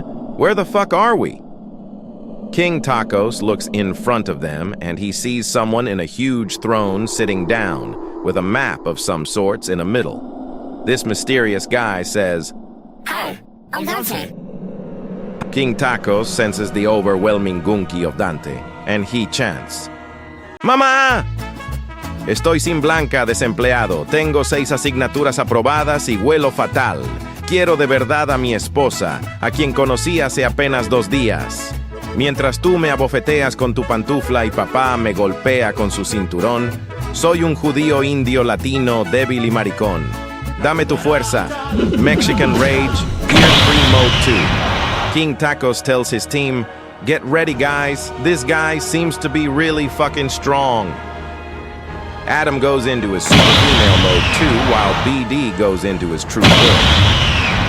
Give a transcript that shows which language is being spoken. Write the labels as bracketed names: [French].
[English] Where the fuck are we?" King Tacos looks in front of them and he sees someone in a huge throne sitting down with a map of some sorts in the middle. This mysterious guy says, "Hi, I'm Dante." King Tacos senses the overwhelming gunki of Dante and he chants, "Mamá! [Spanish] Estoy sin blanca, desempleado. Tengo 6 asignaturas aprobadas y huelo fatal. Quiero de verdad a mi esposa, a quien conocí hace apenas 2 días. Mientras tú me abofeteas con tu pantufla y papá me golpea con su cinturón, soy un judío indio latino débil y maricón. Dame tu fuerza. Mexican Rage, Gear 3 Mode 2. [English] King Tacos tells his team, "Get ready, guys. This guy seems to be really fucking strong." Adam goes into his super female mode 2 while BD goes into his true form.